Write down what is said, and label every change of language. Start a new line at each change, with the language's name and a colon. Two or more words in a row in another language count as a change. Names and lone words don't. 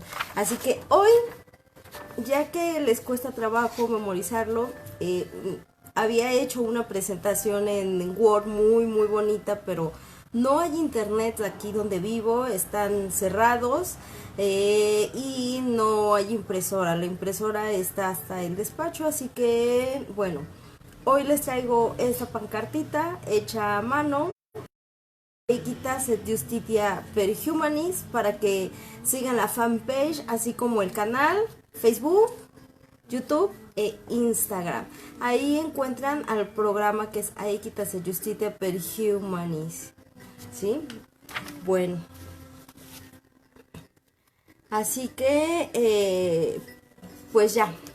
Spanish: Así que hoy, ya que les cuesta trabajo memorizarlo, había hecho una presentación en Word muy bonita, pero no hay internet aquí donde vivo, están cerrados y no hay impresora. La impresora está hasta el despacho, así que bueno, hoy les traigo esta pancartita hecha a mano.
Latin: Aequitas et Justitia per Humanis,
Spanish: para que sigan la fanpage, así como el canal Facebook, YouTube e Instagram. Ahí encuentran al programa que es
Latin: Aequitas et Justitia per Humanis,
Spanish: ¿sí? Bueno, así que pues ya.